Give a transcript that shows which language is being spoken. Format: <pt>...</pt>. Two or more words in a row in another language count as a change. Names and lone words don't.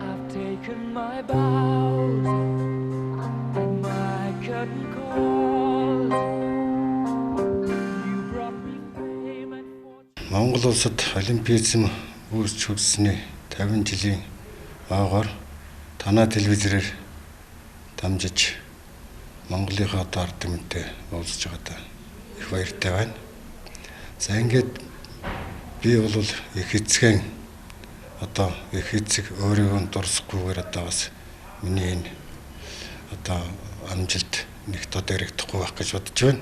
<en>taken my bows and my curtain calls. You brought me fame and fortune.</en> <mn>Монгол улсад олимпизм үүсч хүрсний 50 жилийн ойгоор танаа телевизээр дамжиж Монголынхаа одоо ард түмэнтэй уулзж байгаадаа их баяртай байна. За ингээд би бол их эцгэн одоо их эцэг өөрийгөө дурсахгүйгээр одоо бас миний энэ одоо амжилт нэг тод яригдахгүй байх гэж бодож байна.</mn>